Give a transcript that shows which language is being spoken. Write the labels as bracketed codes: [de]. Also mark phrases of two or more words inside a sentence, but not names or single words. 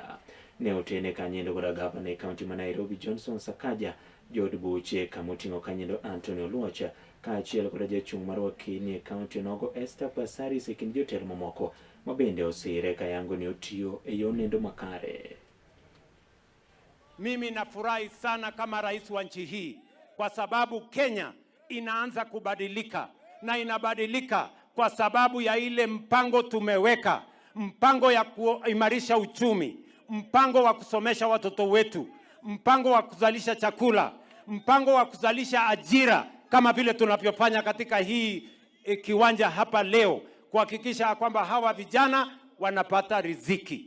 [luo] Ne otene kanyendo kod gavana e kaunti ma Nairobi Johnson Sakaja, jod buche kamoting'o kanyendo Anthony Oluocha kaachiel kod jachung' mar wakili e kaunti onogo Esther Passaris e kind jotelo mamoko ma bende osire kayango ni otiyo e yo nendo makare. [sw] Mimi nafurahi sana kama rais wa nchi hii kwa sababu Kenya inaanza kubadilika, na inabadilika kwa sababu ya ile mpango tumeweka, mpango ya kuimarisha uchumi, mpango wa kusomesha watoto wetu, mpango wa kuzalisha chakula, mpango wa kuzalisha ajira kama vile tunavyofanya katika hii kiwanja hapa leo, kuhakikisha kwamba hawa vijana wanapata riziki.